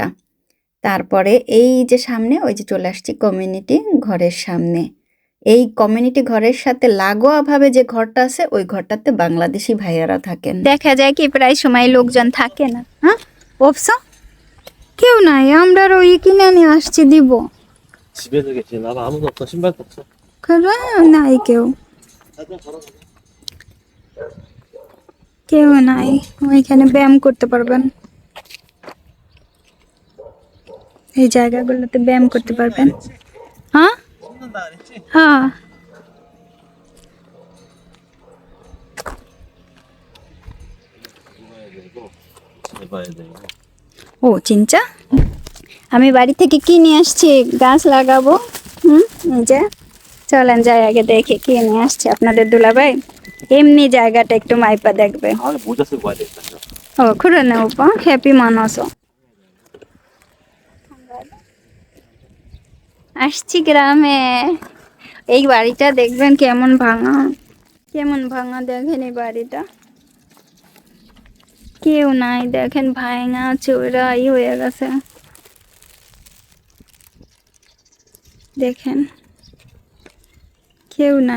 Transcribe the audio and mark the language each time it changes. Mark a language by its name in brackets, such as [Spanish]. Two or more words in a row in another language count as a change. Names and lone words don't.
[Bangla] তারপরে এই যে সামনে ওই যে চলে আসছি কমিউনিটি ঘরের সামনে, এই কমিউনিটি ঘরের সাথে লাগোয়া ভাবে যে ঘরটা আছে ওই ঘরটাতে বাংলাদেশি ভাইয়ারা থাকেন। দেখা যায় কি প্রায় সময় লোকজন থাকে না। হ্যাঁ অবশ্য কেউ নাই, আমরা ওই কিনে নিয়ে আসছি দিব। [Korean] 집에서 계시나 봐. 아무도 없어. 신발도 없어. 그래? [Bangla] নাই কেউ, কেউ নাই। ওইখানে ব্যায়াম করতে পারবেন, এই জায়গাগুলোতে ব্যায়াম করতে পারবেন। হ্যাঁ [Korean] 신는다 그랬지? [Bangla] হ্যাঁ। [Korean] 해봐야 되고. [Bangla] ও চিন্তা, আমি বাড়ি থেকে কি নিয়ে আসছি, গাছ লাগাবো। এই যে চলেন যাই আগে দেখে কি নিয়ে আসছে আপনাদের দুলাভাই। এমনি জায়গাটা একটু মাইপা দেখবে। [Korean] 아, 모자 쓰고 와야 되겠다. [Bangla] ও খুঁড়ে নেব হ্যাপি মানুষ আসছি গ্রামে। এই বাড়িটা দেখবেন কেমন ভাঙা, কেমন ভাঙা দেখেন এই বাড়িটা, কেউ নাই দেখেন, ভাঙা চোরা হয়ে গেছে দেখেন, কেউ নাই।